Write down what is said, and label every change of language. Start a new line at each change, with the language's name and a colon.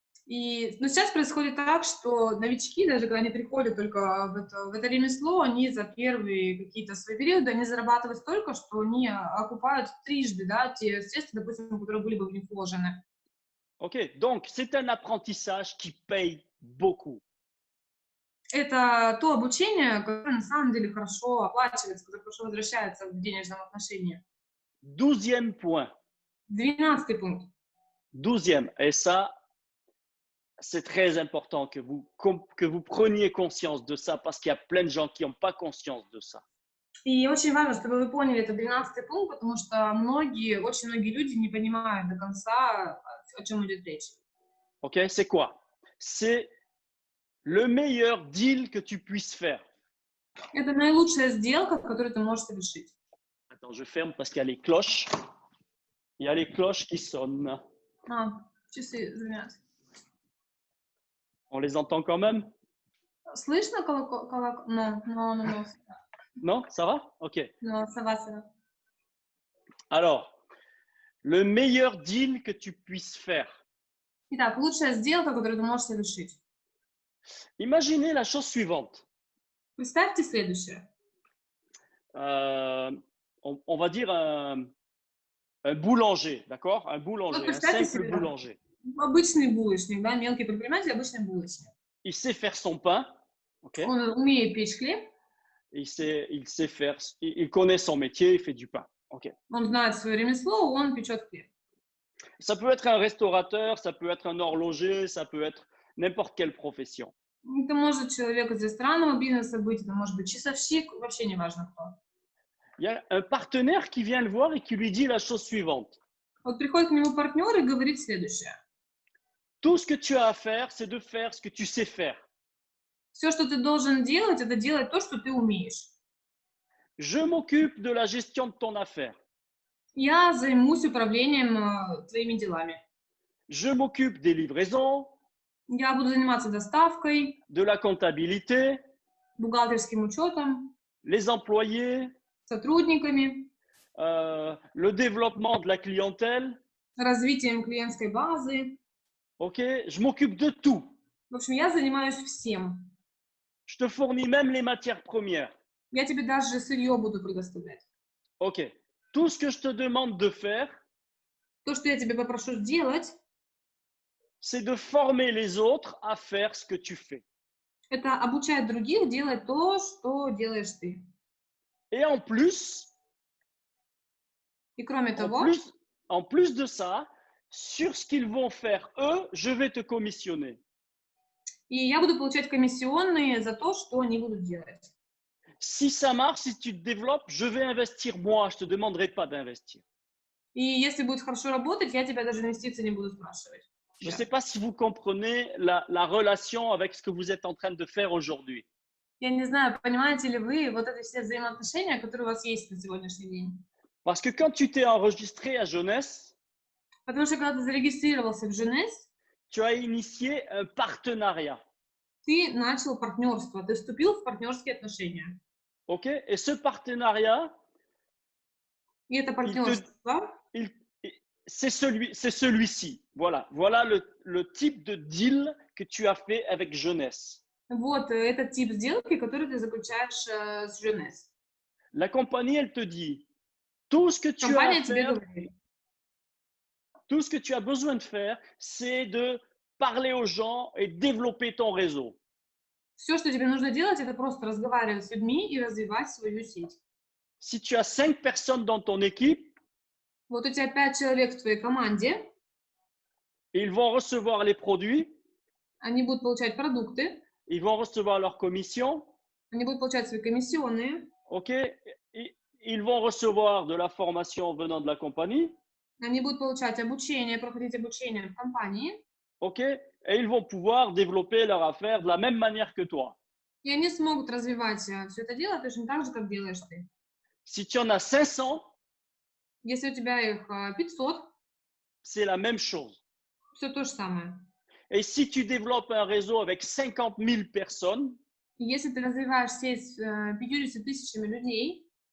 Russian: Но сейчас происходит так, что новички, даже когда они приходят только в это ремесло, они за первые какие-то свои периоды, они зарабатывают столько, что они окупают трижды, да, те средства, допустим, которые были бы в них вложены.
French: OK, donc c'est un apprentissage qui paye beaucoup.
Russian: Это то обучение, которое на самом деле хорошо оплачивается, которое хорошо возвращается в денежном отношении.
French: 12e point.
Russian: 12 пункт.
French: 12e, et ça, c'est très important que vous preniez conscience de ça parce qu'il y a plein de gens qui n'ont pas conscience de ça.
Russian: И очень важно, чтобы вы поняли этот 12-й пункт, потому что очень многие люди не понимают до конца, о чем идет речь.
French: OK? C'est quoi? C'est le meilleur deal que tu puisses faire.
Russian: Это наилучшая сделка, которую ты можешь совершить.
French: Attends, je ferme parce qu'il y a les cloches. Il y a les cloches qui sonnent.
Russian: Часы звонят.
French: On les entend quand même?
Russian: Слышно колокол?
French: Non. Non? Ça va? OK. Non, ça va. Alors, le meilleur deal que tu puisses faire.
Russian: Итак, лучшая сделка, которую ты можешь совершить.
French: Imaginez la chose suivante.
Russian: Представьте следующее.
French: On va dire un boulanger, d'accord? Un boulanger, un
Russian: представьте
French: simple
Russian: себе,
French: boulanger.
Russian: Обычный булочник, да, мелкий предприниматель, обычный булочник.
French: Il sait faire son pain, OK?
Russian: Он умеет печь хлеб,
French: Il sait faire, il connaît son métier, il fait du pain, OK?
Russian: он знает свое ремесло, он печет хлеб.
French: Ça peut être un restaurateur, ça peut être un horloger, ça peut être n'importe quelle profession.
Russian: Это может человек из ресторанного бизнеса быть, это может быть часовщик, вообще не важно кто.
French: Il y a un partenaire qui vient le voir et qui lui dit la chose suivante.
Russian: Вот приходит к нему партнер и говорит следующее.
French: Tout ce que tu as à faire, c'est de faire ce que tu sais faire.
Russian: Все, что ты должен делать, это делать то, что ты умеешь.
French: Je m'occupe de la gestion de ton affaire.
Russian: Я займусь управлением твоими делами.
French: Je m'occupe des livraisons,
Russian: Я буду заниматься доставкой,
French: de la comptabilité,
Russian: бухгалтерским учетом,
French: les employés,
Russian: сотрудниками,
French: le développement de la clientèle.
Russian: развитием клиентской базы.
French: OK? Je m'occupe de tout.
Russian: В общем, я занимаюсь всем.
French: Je te fournis même les matières premières.
Russian: Я тебе даже сырье буду предоставлять.
French: OK. Tout ce que je te demande de faire,
Russian: То, что я тебе попрошу сделать,
French: c'est de former les autres à faire ce que tu fais.
Russian: это обучать других делать то, что делаешь ты.
French: Et en plus,
Russian: И кроме того,
French: en plus de ça, sur ce qu'ils vont faire eux, je vais te commissionner.
Russian: и я буду получать комиссионные за то, что они будут делать.
French: Si ça marche, si tu te développes, je vais investir moi, je ne te demanderai pas d'investir.
Russian: И если будет хорошо работать, я тебя даже инвестиции не буду спрашивать.
French: Je ne sais pas si vous comprenez la relation avec ce que vous êtes en train de faire aujourd'hui.
Russian: Я не знаю, понимаете ли вы вот эти все взаимоотношения, которые у вас есть на сегодняшний день.
French: Parce que quand tu t'es enregistré à Jeunesse,
Russian: Потому что когда ты зарегистрировался в Jeunesse,
French: tu as initié un partenariat.
Russian: ты начал партнерство, ты вступил в партнерские отношения.
French: OK? Et ce partenariat,
Russian: И это партнерство,
French: c'est celui-ci. Voilà le type de deal que tu as fait avec Jeunesse.
Russian: вот этот тип сделки, который ты заключаешь с Jeunesse.
French: La compagnie, elle te dit, tout ce que tu as
Russian: Компания
French: à
Russian: тебе
French: faire,
Russian: говорит,
French: tout ce que tu as besoin de faire, c'est de parler aux gens et développer ton réseau.
Russian: все, что тебе нужно делать, это просто разговаривать с людьми и развивать свою сеть.
French: Si tu as 5 personnes dans ton équipe,
Russian: Вот у тебя 5 человек в твоей команде,
French: ils vont recevoir les produits,
Russian: они будут получать продукты,
French: ils vont recevoir leurs commissions,
Russian: они будут получать свои комиссионные,
French: OK? Ils vont recevoir de la formation venant de la compagnie,
Russian: они будут получать обучение, проходить обучение в компании,
French: OK? Et ils vont pouvoir développer leur affaire de la même manière que toi.
Russian: и они смогут развивать все это дело точно так же, как делаешь ты.
French: Si tu en as 500,
Russian: Если у тебя их 500,
French: c'est la même chose.
Russian: все то же самое.
French: Et si tu développes un réseau avec 50 000 personnes,
Russian: И если ты развиваешь сеть с 50 тысячами людей